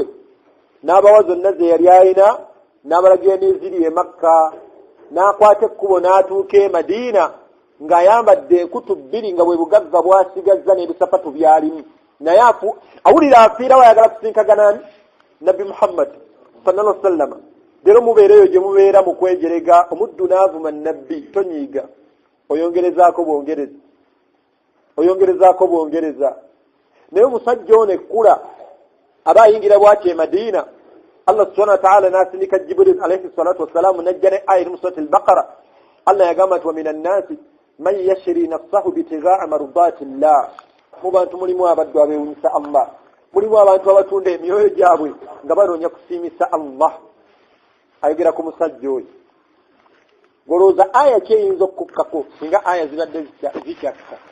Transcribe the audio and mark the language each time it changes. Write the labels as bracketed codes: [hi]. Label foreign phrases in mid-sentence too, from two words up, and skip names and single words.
[lg] N'abawa zonna ze yali alina n'abalagira n'eziri e Makka n'akwata ekkubo n'atuuka e Madiina ng'ayambadde enkutu bbiri nga bwe bugagga bwasigazza n'ebisapatu byalimu. Naye awulira afiirawo ayagala kusinkagana Nabbi Muhammad [ar] صلى الله عليه وسلم. [lg] Leero mubeereyo gye mubeera mu kwejerega omuddu n'avuma Nabbi tonyiiga oyongerezaako bwongereza. Naye omusajja ono ekkula aba ayingira bw'ati e Madiina Allah [ar] سبحانه وتعالى [lg] n'asindika Jibril [ar] عليه الصلاة والسلام [lg] najja ne aya mu [ar] سورة البقرة. [lg] Allah yagamba nti [ar] ومن الناس من يشري نفسه ابتغاء مرضات الله. [lg] Mu bantu mulimu abaddu abeewunyisa Allah, mulimu abantu abatunda emyoyo gyabwe nga banoonya kusiimisa Allah. Ayogera ku musajja oyo. Golooza aya ki eyinza okukkako singa aya zibadde zikyakka?